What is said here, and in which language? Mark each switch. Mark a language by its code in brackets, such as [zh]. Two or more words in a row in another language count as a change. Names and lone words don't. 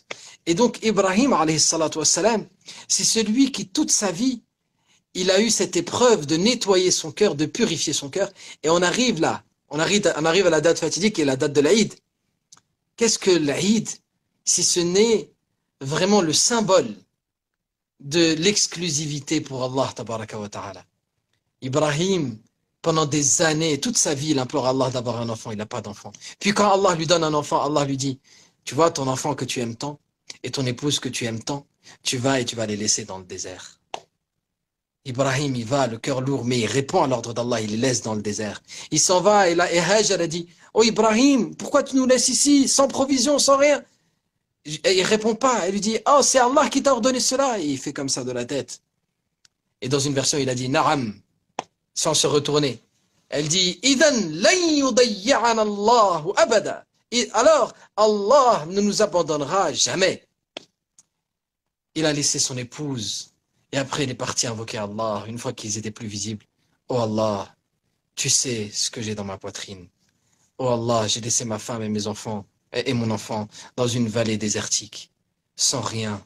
[fr] Et donc Ibrahim [ar] alayhi salatu wassalam, [fr] c'est celui qui toute sa vie, il a eu cette épreuve de nettoyer son cœur, de purifier son cœur. Et on arrive là, on arrive à la date fatidique qui est la date de l'Aïd. Qu'est-ce que l'Aïd si ce n'est vraiment le symbole de l'exclusivité pour Allah [ar] tabaraka wa ta'ala. [fr] Ibrahim, pendant des années, toute sa vie, il implore Allah d'avoir un enfant, il n'a pas d'enfant. Puis quand Allah lui donne un enfant, Allah lui dit, tu vois ton enfant que tu aimes tant et ton épouse que tu aimes tant, tu vas les laisser dans le désert. Ibrahim, il va, le cœur lourd, mais il répond à l'ordre d'Allah, il les laisse dans le désert. Il s'en va et là, et Hajar a dit, oh Ibrahim, pourquoi tu nous laisses ici, sans provision, sans rien? Et il répond pas, elle lui dit, oh c'est Allah qui t'a ordonné cela, et il fait comme ça de la tête. Et dans une version, il a dit, Na'am, sans se retourner. Elle dit, [ar] Idan lan yudayya'ana Allahu abada. [fr] Et alors, Allah ne nous abandonnera jamais. Il a laissé son épouse. Et après, il est parti invoquer Allah, une fois qu'ils étaient plus visibles. Oh Allah, tu sais ce que j'ai dans ma poitrine. Oh Allah, j'ai laissé ma femme et mes enfants, et mon enfant, dans une vallée désertique, sans rien.